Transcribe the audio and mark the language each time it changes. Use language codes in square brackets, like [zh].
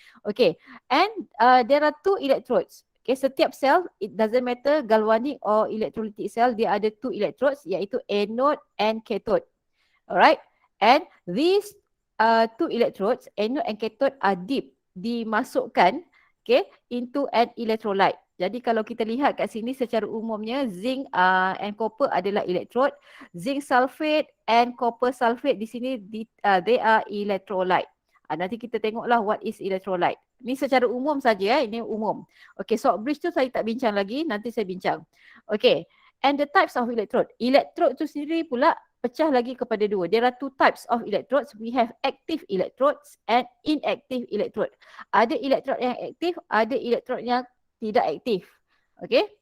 [en] Okay, and there are 2 electrodes. Okay, [ms] setiap sel, [en] it doesn't matter galvanic or electrolytic cell, [ms] dia ada 2 electrodes, iaitu [en] anode and cathode. Alright, and these 2 electrodes, anode and cathode, are [ms] dimasukkan [en] into an electrolyte. [ms] Jadi kalau kita lihat kat sini secara umumnya zinc and copper adalah electrode. [en] Zinc sulfate and copper sulfate [ms] di sini [en] they are electrolyte. [ms] Nanti kita tengoklah [en] what is electrolyte. [ms] Ini secara umum saja ini umum. Okay, salt bridge tu saya tak bincang lagi, nanti saya bincang. Okay, [en] and the types of electrode. [ms] Electrode tu sendiri pula pecah lagi kepada 2. [en] There are 2 types of electrodes. We have active electrodes and inactive electrode. [ms] Ada electrode yang aktif, ada electrode yang tidak aktif. Okay,